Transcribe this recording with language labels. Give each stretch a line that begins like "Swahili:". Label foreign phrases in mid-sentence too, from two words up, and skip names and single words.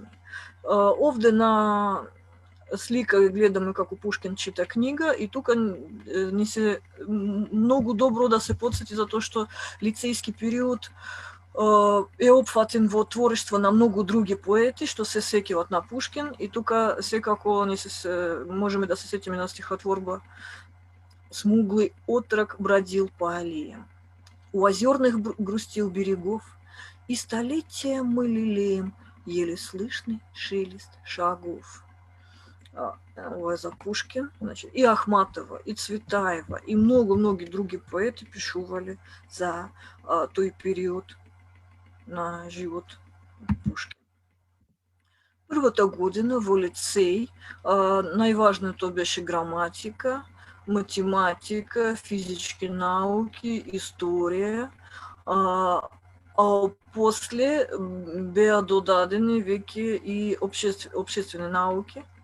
Macedonian: Овде на слика гледаме како Пушкин чита книга и тука ни се многу добро да се потсети затоа што лицејски период е опфатен во творештво на многу други поети што се сеќават на Пушкин и тука секако можеме да се сетиме на стихотворба
Russian: «Смуглый отрок бродил по аллеям, у озерных грустил берегов, и столетия мы лелеем еле слышный шелест шагов.
Macedonian: Ова за Пушкин, значит, и Ахматова, и Цветаева,
Russian: и много-многие другие поэты
Macedonian: пишували за той период на живот Пушкина. Првата година во лицеј, најважно то беше граматика, математика, физички науки, историја, а после беа додадени веќе и општествени науки.